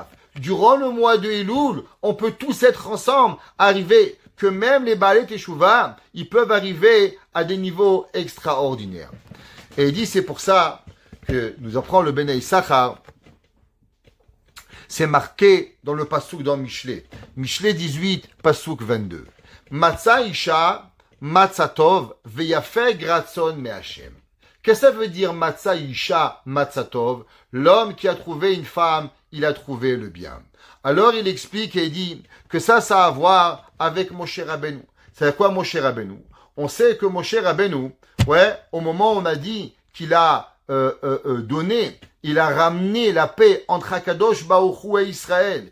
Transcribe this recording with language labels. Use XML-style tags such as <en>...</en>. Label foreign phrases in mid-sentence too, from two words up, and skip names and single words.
<fr>Durant le mois de Elul, on peut tous être ensemble, arriver que même les</fr> <he>בעלי תשובה,</he> <fr>ils peuvent arriver à des niveaux extraordinaires. Et il dit, c'est pour ça que nous apprenons le Bnei Issachar. C'est marqué dans le Passouk dans Mishlei. Mishlei 18, Passouk 22.</fr> <he>מצא אשה מצא טוב ויפק רצון מה.</he> <fr>Qu'est-ce que ça veut dire</fr> <he>מצא אשה מצא טוב?</he> <fr>L'homme qui a trouvé une femme, il a trouvé le bien. Alors il explique et il dit que ça a à voir avec Moshe Rabbeinu. C'est quoi Moshe Rabbeinu? On sait que Moshe Rabbeinu, au moment où on a dit qu'il a donné, il a ramené la paix entre</fr> <he>הקדוש ברוך הוא</he> <fr>et Israël.</fr>